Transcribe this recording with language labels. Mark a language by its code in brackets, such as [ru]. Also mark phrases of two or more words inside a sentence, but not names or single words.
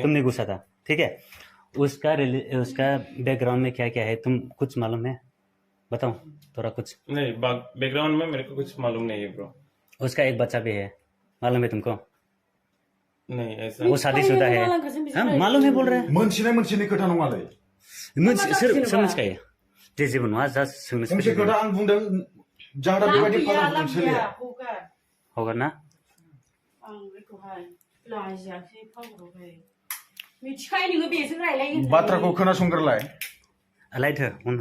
[hi] तुमने घुसा था ठीक है उसका बैकग्राउंड में क्या क्या है तुम कुछ मालूम है बताओ थोड़ा कुछ नहीं बैकग्राउंड में मेरे को कुछ मालूम नहीं है ब्रो उसका एक बच्चा भी है मालूम है तुमको नहीं ऐसा वो शादीशुदा है हाँ मालूम है बोल रहे हैं [brx] मोनसे खोथा नङालै [hi] समझ गए [brx] जे जेबो नङा जास्ट मोनसे खोथा आं बुंदों जाहादा बेबायदि खालामनो सोलिया [hi] होगा ना [brx] बाथ्राखौ खोनासंग्रोलाय लाइट हो उन